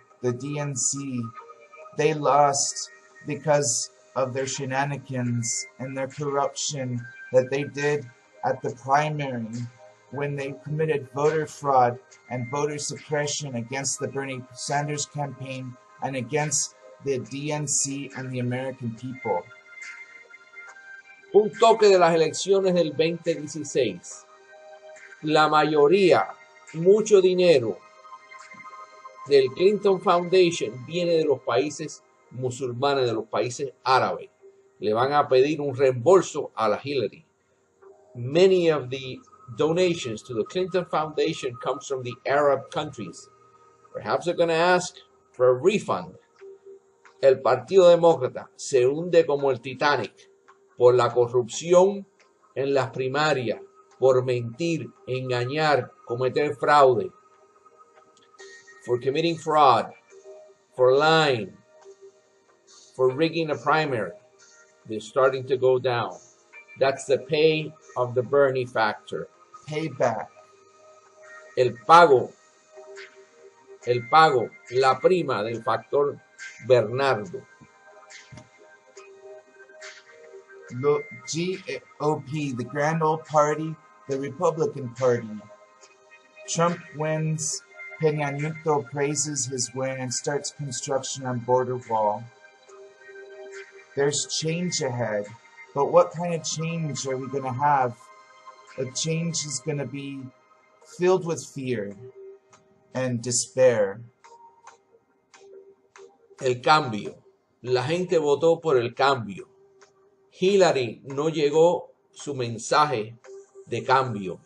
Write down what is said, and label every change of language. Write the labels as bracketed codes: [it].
[en] The DNC, they lost because of their shenanigans and their corruption that they did at the primary when they committed voter fraud and voter suppression against the Bernie Sanders campaign and against the DNC and the American people. [es] Un toque de las elecciones del 2016. La mayoría, mucho dinero del Clinton Foundation viene de los países musulmanes, de los países árabes. Le van a pedir un reembolso a la Hillary. [en] Many of the donations to the Clinton Foundation comes from the Arab countries. Perhaps they're going to ask for a refund. [es] El Partido Demócrata se hunde como el Titanic por la corrupción en las primarias, por mentir, engañar, cometer fraude, [en] for committing fraud, for lying, for rigging a primary. They're starting to go down. That's the pay of the Bernie factor. Payback. [es] El pago, la prima del factor Bernardo. [en] The GOP, the Grand Old Party, the Republican Party. Trump wins. Peña Nieto praises his win and starts construction on border wall. There's change ahead, but what kind of change are we going to have? A change is going to be filled with fear and despair. [es] El cambio. La gente votó por el cambio. Hillary no llegó su mensaje de cambio.